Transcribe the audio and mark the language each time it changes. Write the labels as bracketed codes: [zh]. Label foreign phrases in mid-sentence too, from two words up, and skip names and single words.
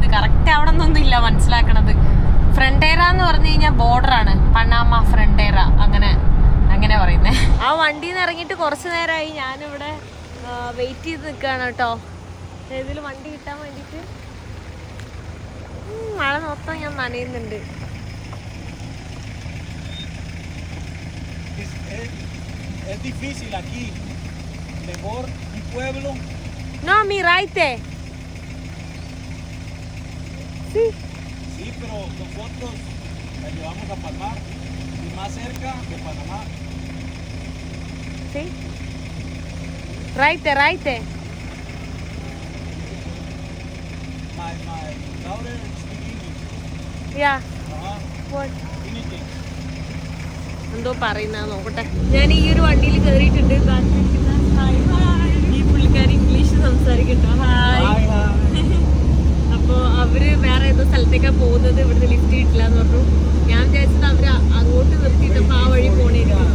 [ml] കറക്റ്റ് അവിടെ നിന്നൊന്നും ഇല്ല മനസ്സിലാക്കണത്. ഫ്രണ്ടേറ എന്ന് പറഞ്ഞു കഴിഞ്ഞാൽ ബോർഡറാണ്. പനാമ ഫ്രണ്ടേറ അങ്ങനെ പറയുന്നേ. ആ വണ്ടിയിൽ നിന്ന് ഇറങ്ങിയിട്ട് കുറച്ച് നേരമായി ഞാനിവിടെ വെയിറ്റ് ചെയ്ത് നിൽക്കുകയാണ് കേട്ടോ. ഏതിൽ വണ്ടി കിട്ടാൻ വേണ്ടിയിട്ട്. മഴ മൊത്തം ഞാൻ നനയുന്നുണ്ട്. [es] Es difícil aquí. Mejor mi pueblo. No, mi raite. Sí. Sí, pero nosotros la llevamos a Palmar y más cerca de Panamá. Sí. Raite. [en] My daughter speaks English. Yeah. What? Anything. [ml] എന്തോ പറയുന്ന നോക്കട്ടെ. ഞാൻ ഈ ഒരു വണ്ടിയിൽ കയറിയിട്ടുണ്ട്. ഈ പുള്ളിക്കാരി ഇംഗ്ലീഷ് സംസാരിക്കട്ടോ. ഹായ്. അപ്പോൾ അവര് വേറെ ഏതോ സ്ഥലത്തേക്കാണ് പോകുന്നത്. ഇവിടുന്ന് ലിഫ്റ്റ് കിട്ടില്ല എന്ന് പറഞ്ഞു. ഞാൻ വിചാരിച്ചത് അവര് അങ്ങോട്ട് നിർത്തിയിട്ടപ്പോൾ ആ വഴി പോണേക്കും.